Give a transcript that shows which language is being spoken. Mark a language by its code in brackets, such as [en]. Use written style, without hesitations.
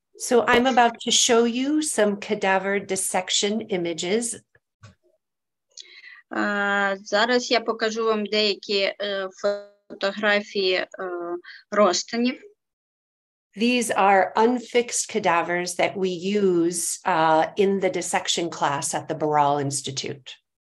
[en] So I'm about to show you some cadaver dissection images. [uk] Зараз я покажу вам деякі фотографії розтинів. [en] These are unfixed cadavers that we use in the dissection class at the Barral Institute.